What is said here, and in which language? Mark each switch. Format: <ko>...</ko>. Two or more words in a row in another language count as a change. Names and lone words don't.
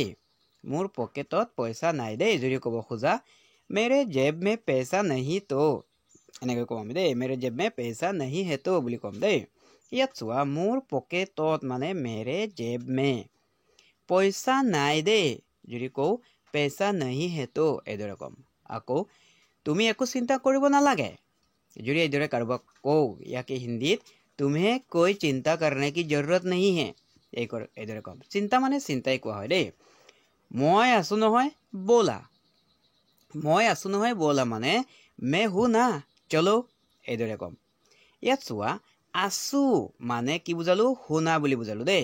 <as>মোৰ পকেটত পইচা নাই দেই যদি ক'ব খোজা</as> <hi>मेरे जेब में पैसा नहीं</hi> <as>তো এনেকৈ ক'ম আমি দেই</as> <hi>मेरे जेब में पैसा नहीं है</hi> <as>তো বুলি ক'ম দেই। ইয়াত চোৱা মোৰ পকেটত মানে</as> <hi>मेरे जेब में पैसा</hi> <as>নাই দেই যদি কওঁ</as> <hi>पैसा नहीं है</hi> <as>তো এইদৰে ক'ম। আকৌ তুমি একো চিন্তা কৰিব নালাগে যদি এইদৰে কাৰোবাক কওঁ ইয়াকে হিন্দীত</as> <hi>तुम्हें कोई चिंता करने की जरूरत नहीं है</hi> <as>এইদৰে ক'ম। চিন্তা মানে চিন্তাই কোৱা হয় দেই। মই আছো নহয় ব'লা মই আছো নহয় ব'লা মানে</as> <hi>मैं हूँ ना चलो</hi> <as>এইদৰে ক'ম। ইয়াত চোৱা আছো মানে কি বুজালো শুনা বুলি বুজালো দেই।</as>